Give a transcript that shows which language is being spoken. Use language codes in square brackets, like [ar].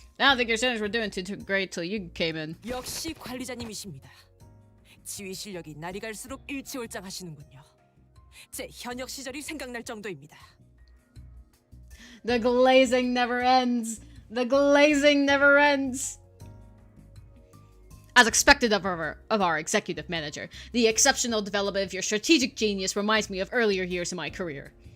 [en] I don't think your centers were doing too great till you came in. [ko] 역시 관리자님이십니다. 지휘 실력이 날이 갈수록 일치월장하시는군요. 제 현역 시절이 생각날 정도입니다. [en] The glazing never ends. The glazing never ends. as expected of our executive manager. The exceptional development of your strategic genius reminds me of earlier years in my career.